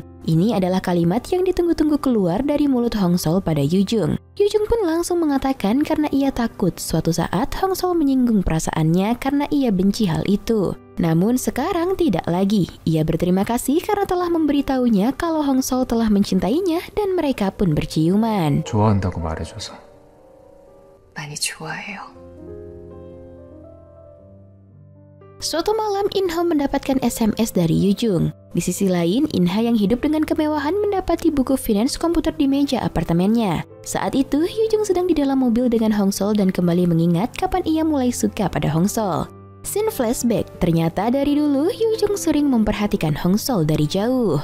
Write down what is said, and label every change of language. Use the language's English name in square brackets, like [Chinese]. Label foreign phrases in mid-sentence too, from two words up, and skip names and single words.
[Indonesian] Ini adalah kalimat yang ditunggu-tunggu keluar dari mulut Hongsol pada Yujung. Yujung pun langsung mengatakan karena ia takut suatu saat Hongsol menyinggung perasaannya karena ia benci hal itu. Namun sekarang tidak lagi. Ia berterima kasih karena telah memberitahunya kalau Hongsol telah mencintainya dan mereka pun berciuman. [Korean] 좋아한다고 말해줘서. 많이 좋아해요. [Indonesian] Suatu malam, In-ho mendapatkan SMS dari Yoo-jung. Di sisi lain, In-ha yang hidup dengan kemewahan mendapati buku finance komputer di meja apartemennya. Saat itu, Yoo-jung sedang di dalam mobil dengan Hong-sol dan kembali mengingat kapan ia mulai suka pada Hong-sol. Scene flashback, ternyata dari dulu Yoo-jung sering memperhatikan Hong-sol dari jauh.